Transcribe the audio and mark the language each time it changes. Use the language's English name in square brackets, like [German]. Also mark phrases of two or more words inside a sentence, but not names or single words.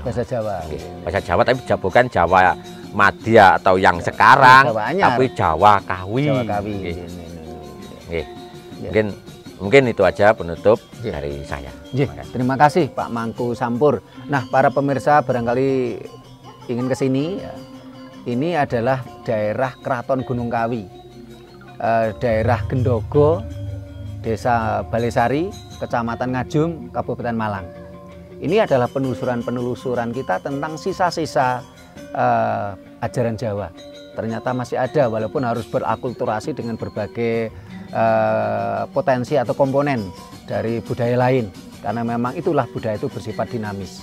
[Indonesian] Bahasa Jawa, tapi bukan Jawa Madya atau yang sekarang, tapi Jawa Kawi. Mungkin itu aja penutup dari saya. Terima kasih Pak Mangku Sampur. Nah, para pemirsa barangkali ingin ke sini. Ini adalah daerah Keraton Gunung Kawi. Daerah Gendogo, Desa Balesari, Kecamatan Ngajum, Kabupaten Malang. Ini adalah penelusuran kita tentang sisa-sisa ajaran Jawa. Ternyata masih ada, walaupun harus berakulturasi dengan berbagai potensi atau komponen dari budaya lain, karena memang itulah budaya itu bersifat dinamis.